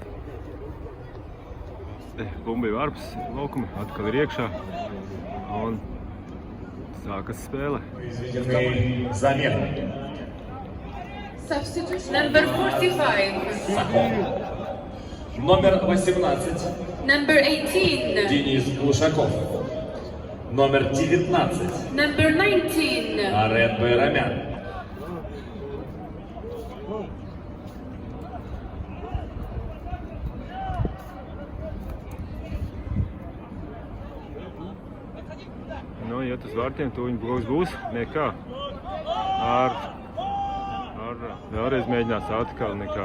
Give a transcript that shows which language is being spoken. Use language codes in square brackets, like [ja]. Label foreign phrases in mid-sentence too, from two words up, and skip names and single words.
[lv] Bumbi vārps laukumi atkal ir iekšā. Un sākas spēle. [ru] Замена. [en] Substitution number 45. [ru] Номер 18. [en] Number 18. [ru] Денис Глушаков. Номер 19. [en] Number 19. [ru] Арет Байрамян. [lv] Nu, iet uz vārtiem, tuviņ būs. Nekā. Vēlreiz mēģinās atkal nekā.